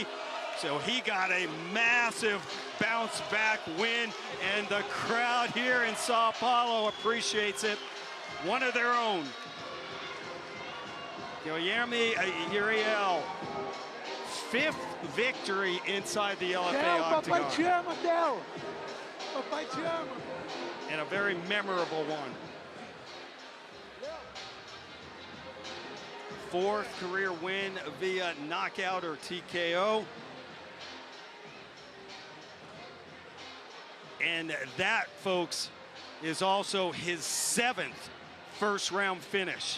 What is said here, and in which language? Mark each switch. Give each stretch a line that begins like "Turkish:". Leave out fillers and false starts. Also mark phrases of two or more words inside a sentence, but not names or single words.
English: So he got a massive bounce back win, and the crowd here in Sao Paulo appreciates it. One of their own. Guilherme Uriel, 5th victory inside the LFA octagon.
Portuguese: Papai te ama, Del. Papai te ama.
English: And a very memorable one. 4th career win via knockout or TKO. And that, folks, is also his 7th first-round finish.